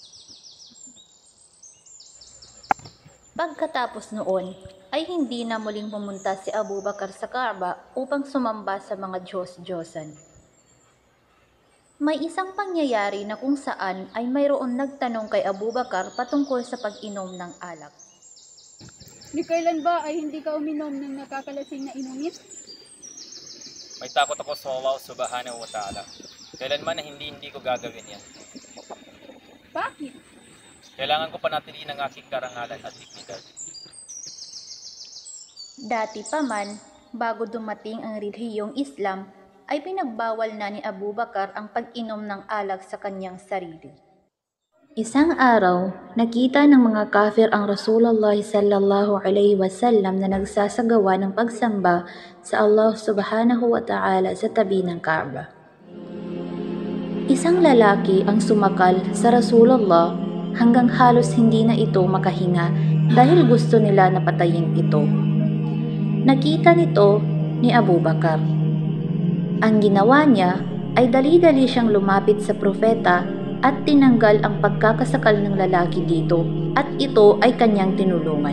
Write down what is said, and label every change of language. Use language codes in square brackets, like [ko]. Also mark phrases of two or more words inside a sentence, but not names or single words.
[tl] Pagkatapos noon, ay hindi na muling pumunta si Abu Bakr sa Kaaba upang sumamba sa mga Diyos-Diyosan. May isang pangyayari na kung saan ay mayroon nagtanong kay Abu Bakr patungkol sa pag-inom ng alak. Ni kailan ba ay hindi ka uminom ng nakakalasing na inumin? May takot ako sa Allah [ar] سبحانه وتعالى. [tl] Kailanman na hindi ko gagawin yan. Bakit? Kailangan ko panatiliin ang aking karangalan at dignidad. Dati pa man, bago dumating ang relihiyong Islam, ay pinagbawal na ni Abu Bakr ang pag-inom ng alak sa kanyang sarili. Isang araw, nakita ng mga kafir ang Rasulullah [ar] صلى الله عليه وسلم [tl] na nagsasagawa ng pagsamba sa Allah [ar] سبحانه وتعالى [tl] sa tabi ng Kaaba. Isang lalaki ang sumakal sa Rasulullah hanggang halos hindi na ito makahinga dahil gusto nila na patayin ito. Nakita nito ni Abu Bakr. Ang ginawa niya ay dali-dali siyang lumapit sa propeta at tinanggal ang pagkakasakal ng lalaki dito at ito ay kanyang tinulungan.